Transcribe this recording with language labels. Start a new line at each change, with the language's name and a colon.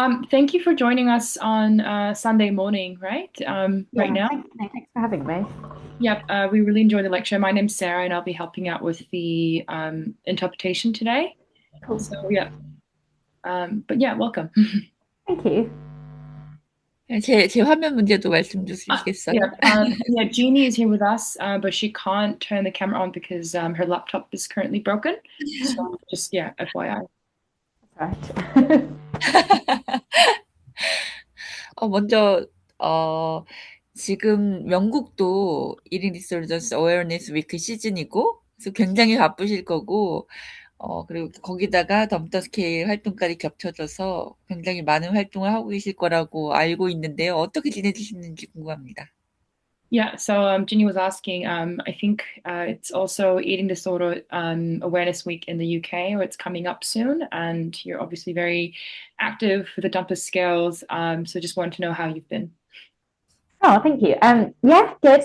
English: Thank you for joining us on Sunday morning, right? Right now. Thanks for having me. Yep, we really enjoyed the lecture. My name's Sarah, and I'll be helping out with the interpretation today. Cool. So yeah, but yeah, welcome. Thank you.
Korean: 제 화면 문제도 말씀 주시겠어요?
English: Yeah, Jeannie is here with us, but she can't turn the camera on because her laptop is currently broken. So just FYI. That's right.
Korean: 먼저 지금 영국도 Eating Disorders Awareness Week 시즌이고 그래서 굉장히 바쁘실 거고 그리고 거기다가 덤터 스케일 활동까지 겹쳐져서 굉장히 많은 활동을 하고 계실 거라고 알고 있는데요. 어떻게 지내시는지 궁금합니다.
English: Yeah, so Ginny was asking, I think it's also Eating Disorder Awareness Week in the UK, or it's coming up soon, and you're obviously very active with the dumper scales. So just wanted to know how you've been. Oh, thank you. Yeah, good.